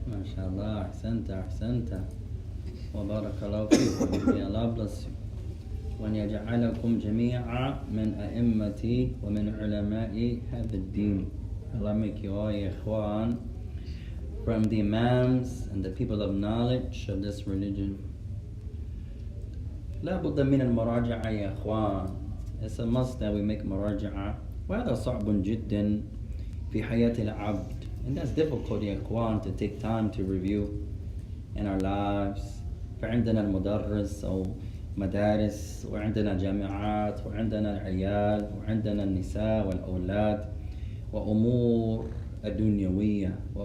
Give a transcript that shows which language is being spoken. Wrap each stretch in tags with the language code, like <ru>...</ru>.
<ar>ما شاء الله، أحسنت وبارك الله فيكم.</ar> <en>May Allah bless you.</en> <ar>وأن يجعلكم جميعا من أئمة ومن علماء هذا الدين.</ar> <en>Allah make you all</en> <ar>يا إخوان</ar> <en>from the imams and the people of knowledge of this religion.</en> <ar>لا بد من المراجعة يا إخوان.</ar> <en>It's a must that we make مراجعة.</en> <ar>وهذا صعب جدا في حياة العبد.</ar> <en>And that's difficult</en> <ar>يا إخوان</ar> <en>to take time to review in our lives.</en> <ar>فعندنا المدرس أو مدارس وعندنا جامعات وعندنا العيال وعندنا النساء والأولاد وأمور الدنيوية.</ar>